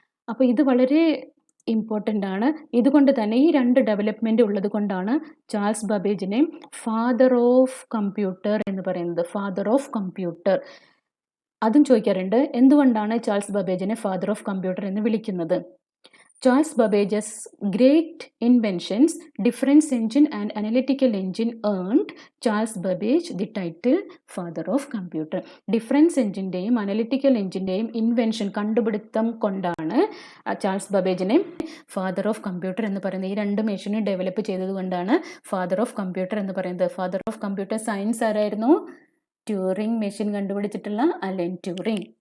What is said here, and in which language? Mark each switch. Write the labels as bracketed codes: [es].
[ml] അപ്പോൾ ഇത് വളരെ ഇമ്പോർട്ടൻ്റ് ആണ്. ഇതുകൊണ്ട് തന്നെ ഈ 2 ഡെവലപ്മെൻറ്റ് ഉള്ളത് കൊണ്ടാണ് ചാൾസ് ബബേജിനെ ഫാദർ ഓഫ് കമ്പ്യൂട്ടർ എന്ന് പറയുന്നത്. Father of computer. അതും ചോദിക്കാറുണ്ട്, എന്തുകൊണ്ടാണ് ചാൾസ് ബബേജിനെ ഫാദർ ഓഫ് കമ്പ്യൂട്ടർ എന്ന് വിളിക്കുന്നത്? [en] Charles Babbage's great inventions, difference engine and analytical engine, earned Charles Babbage the title father of computer. [ml] Difference എഞ്ചിൻ്റെയും analytical എഞ്ചിൻ്റെയും invention, കണ്ടുപിടുത്തം കൊണ്ടാണ് Charles ബബേജിനെ father of computer എന്ന് പറയുന്നത്. ഈ 2 മെഷീനും ഡെവലപ്പ് ചെയ്തത് കൊണ്ടാണ് ഫാദർ ഓഫ് കമ്പ്യൂട്ടർ എന്ന് പറയുന്നത്. ഫാദർ ഓഫ് കമ്പ്യൂട്ടർ സയൻസ് ആരായിരുന്നു? Turing machine കണ്ടുപിടിച്ചിട്ടുള്ള Allen Turing.